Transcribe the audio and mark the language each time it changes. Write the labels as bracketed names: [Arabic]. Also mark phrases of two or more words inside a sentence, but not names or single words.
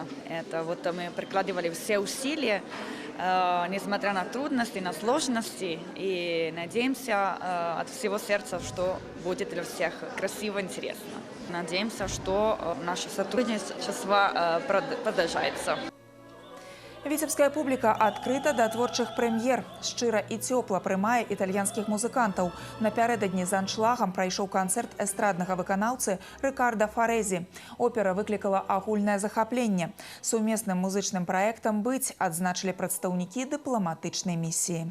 [Russian] Это вот мы прикладывали все усилия, несмотря на трудности, на сложности. И надеемся от всего сердца, что будет для всех красиво, интересно. Надеемся, что наше сотрудничество продолжается. [Belarusian] Віцебская публіка адкрыта да творчых прэм'ер. Шчыра і цёпла прымае італьянскіх музыкантаў. Напярэдадні з аншлагам прайшоў канцэрт эстраднага выканаўцы Рыкарда Фарэзі. Опера выклікала агульнае захапленне. Сумесным музычным праектам «Быць» адзначылі прадстаўнікі дыпламатычнай місіі.